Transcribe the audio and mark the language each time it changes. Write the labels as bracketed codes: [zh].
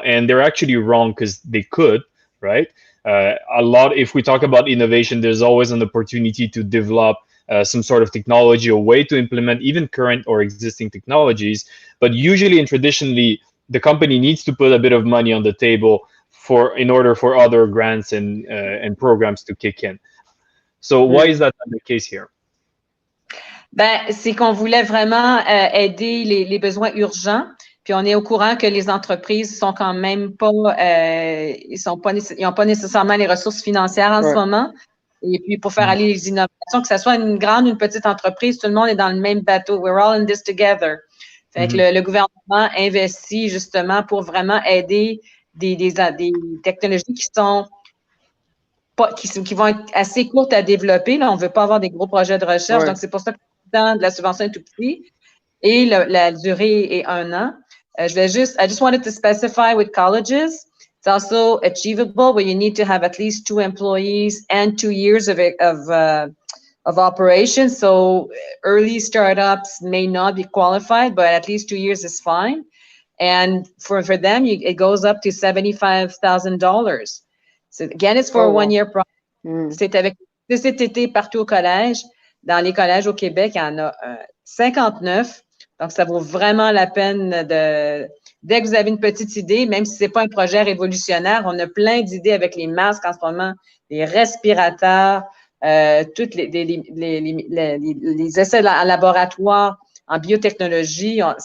[en] And they're actually wrong because they could, right? If we talk about innovation, there's always an opportunity to develop some sort of technology, a way to implement even current or existing technologies. But usually and traditionally, the company needs to put a bit of money on the table in order for other grants and programs to kick in. So why is that not the case here? [fr] Ben, c'est qu'on voulait vraiment aider les besoins urgents. Puis on est au courant que les entreprises sont quand même pas, ils n'ont pas nécessairement les ressources financières en ce moment. Et puis pour faire aller les innovations, que ce soit une grande ou une petite entreprise, tout le monde est dans le même bateau. [en] We're all in this together. [fr] Fait que le gouvernement investit justement pour vraiment aider des technologies qui sont pas, qui vont être assez courtes à développer. Là, on ne veut pas avoir des gros projets de recherche, donc c'est pour ça que le temps de la subvention est tout petit et la durée est 1 an. [en] I just wanted to specify with colleges, it's also achievable where you need to have at least 2 employees and 2 years of operation. So early startups may not be qualified, but at least 2 years is fine. And for them, it goes up to $75,000. So again, it's for a 1-year project. [fr] C'est avec cet été partout au collège. Dans les collèges au Québec, il y en a 59. Donc, ça vaut vraiment la peine dès que vous avez une petite idée, même si c'est pas un projet révolutionnaire, on a plein d'idées avec les masques en ce moment, les respirateurs, toutes les essais en laboratoire, en biotechnologie.